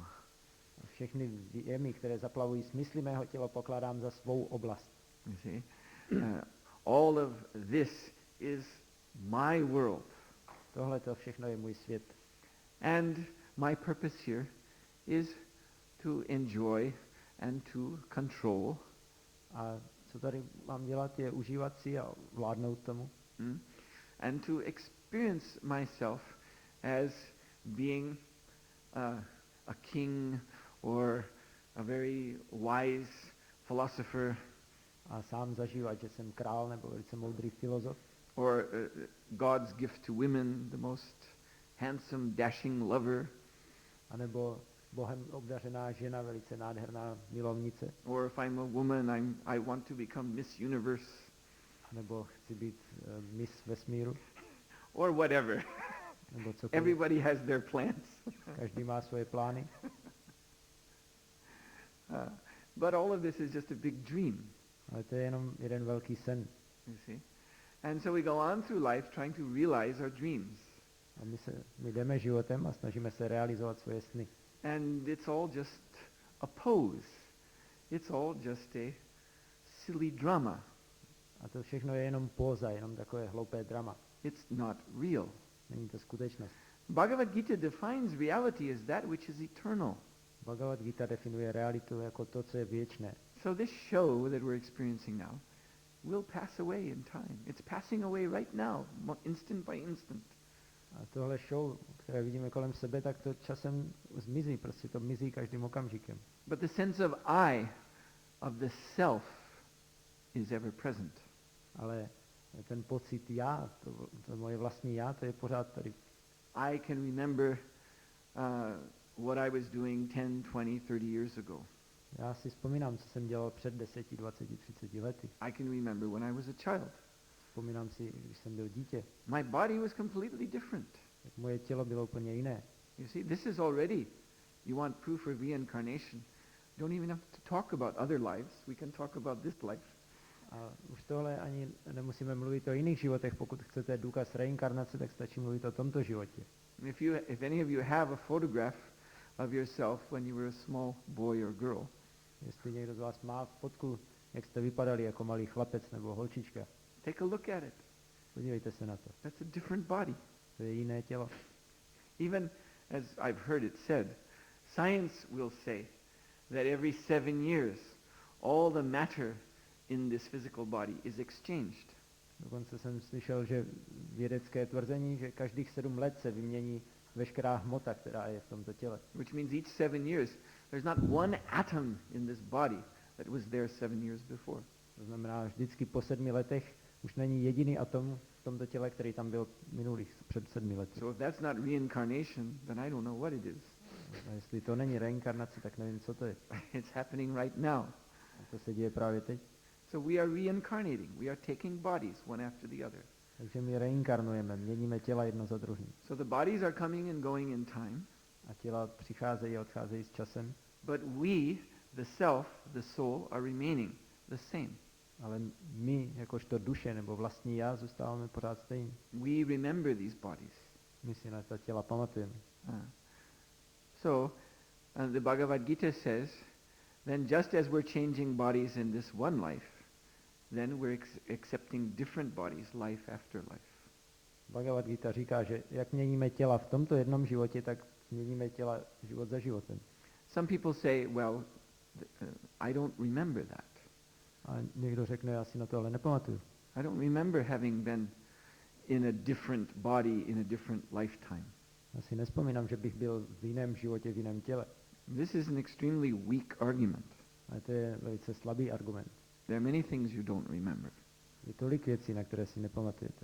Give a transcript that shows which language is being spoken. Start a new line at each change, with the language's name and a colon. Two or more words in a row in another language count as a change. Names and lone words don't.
Czech: A všechny věmy, které zaplavují smysly mého těla, pokládám za svou oblast.
English: You see, all of this is my world.
Czech: Tohle to všechno je můj svět.
English: And my purpose here is to enjoy and to control.
Czech: A co tady mám dělat, je užívat si a vládnout tomu.
English: And to experience myself as being a king or a very wise philosopher
Czech: A sám zažívat, že jsem král nebo velice moudrý filozof.
English: or God's gift to women, the most handsome, dashing lover,
Czech: A nebo Bohem obdařená žena, velice nádherná milovnice.
English: or if I'm a woman, I want to become Miss Universe,
Czech: A nebo chci být miss vesmíru.
English: or whatever.
Czech: Nebo cokoliv.
English: Everybody has their plans.
Czech: Každý má svoje plány.
English: But all of this is just a big dream,
Czech: Ale to je jenom jeden velký sen.
English: you see. And so we go on through life trying to realize our dreams.
Czech: A my jdeme životem a snažíme se realizovat svoje sny.
English: And it's all just a pose. It's all just a silly drama.
Czech: A to všechno je jenom póza, jenom takové hloupé drama.
English: It's not real.
Czech: Není to skutečnost.
English: Bhagavad Gita defines reality as that which is eternal.
Czech: Bhagavad Gita definuje realitu jako to, co je věčné.
English: So this show that we're experiencing now will pass away in time. It's passing away right now, instant by instant.
Czech: A tohle show, které vidíme kolem sebe, tak to časem zmizí, prostě to mizí každým okamžikem.
English: But the sense of I, of the self, is ever present.
Czech: Ale ten pocit já, to moje vlastní já, to je pořád tady.
English: I can remember what I was doing 10, 20, 30 years ago.
Czech: Já si vzpomínám, co jsem dělal před 10, 20, 30 lety.
English: I can remember when I was a child.
Czech: Vzpomínám si, když jsem byl dítě.
English: My body was completely different.
Czech: Tak moje tělo bylo úplně jiné.
English: You see, this is already, you want proof of reincarnation. Don't even have to talk about other lives. We can talk about this life.
Czech: A už tohle ani nemusíme mluvit o jiných životech. Pokud chcete důkaz reinkarnace, tak stačí mluvit o tomto životě.
English: If any of you have a photograph of yourself when you were a small boy or girl,
Czech: Jestli někdo z vás má fotku, jak jste vypadali jako malý chlapec nebo holčička,
English: take a look at it.
Czech: podívejte se na to.
English: That's a different body.
Czech: To je jiné tělo.
English: Even as I've heard it said, science will say that every 7 years all the matter in this physical body is exchanged.
Czech: Dokonce jsem slyšel, že vědecké tvrzení, že každých 7 let se vymění veškerá hmota, která je v tomto těle.
English: Which means each 7 years there's not one atom in this body that was there 7 years before.
Czech: To znamená, vždycky po 7 letech už není jediný atom v tomto těle, který tam byl minulých před 7 lety.
English: So if that's not reincarnation, then I don't know what it is.
Czech: A jestli to není reinkarnace, tak nevím, co to je.
English: It's happening right now.
Czech: A to se děje právě teď.
English: So we are reincarnating. We are taking bodies one after the other.
Czech: Takže my reinkarnujeme, měníme těla jedno za druhým.
English: So the bodies are coming and going in time,
Czech: A těla přicházejí a odcházejí s časem,
English: but we, the self, the soul, are remaining the same.
Czech: ale my, jakožto duše nebo vlastní já, zůstáváme pořád stejní.
English: We remember these bodies.
Czech: My si na ta těla pamatujeme.
English: So the Bhagavad Gita says, then just as we're changing bodies in this one life, then we're accepting different bodies, life after life.
Czech: Bhagavad Gita říká, že jak měníme těla v tomto jednom životě, tak měníme těla život za životem.
English: Some people say, well, I don't remember that.
Czech: A někdo řekne, já si na to ale nepamatuju.
English: I don't remember having been in a different body in a different lifetime.
Czech: Já si nespomínám, že bych byl v jiném životě, v jiném těle.
English: This is an extremely weak argument.
Czech: Ale to je velice slabý argument.
English: There are many things you don't remember.
Czech: Je tolik věcí, na které si nepamatujete.